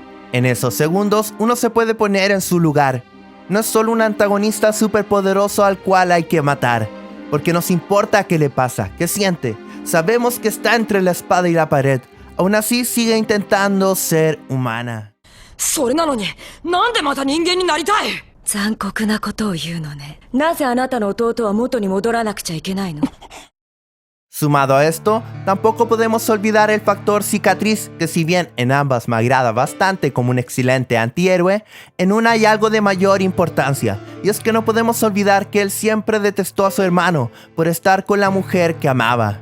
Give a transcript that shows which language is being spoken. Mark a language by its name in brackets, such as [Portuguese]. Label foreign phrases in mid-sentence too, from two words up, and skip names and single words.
[Spanish] En esos segundos, uno se puede poner en su lugar. No es solo un antagonista superpoderoso al cual hay que matar, porque nos importa qué le pasa, qué siente. Sabemos que está entre la espada y la pared. Aún así sigue intentando ser humana. [Japanese] それなのに、なんでまた人間になりたい？残酷なことを言うのね。なぜあなたの弟は元に戻らなくちゃいけないの？ [Spanish] Sumado a esto, tampoco podemos olvidar el factor cicatriz, que si bien en ambas me agrada bastante como un excelente antihéroe, en una hay algo de mayor importancia, y es que no podemos olvidar que él siempre detestó a su hermano por estar con la mujer que amaba.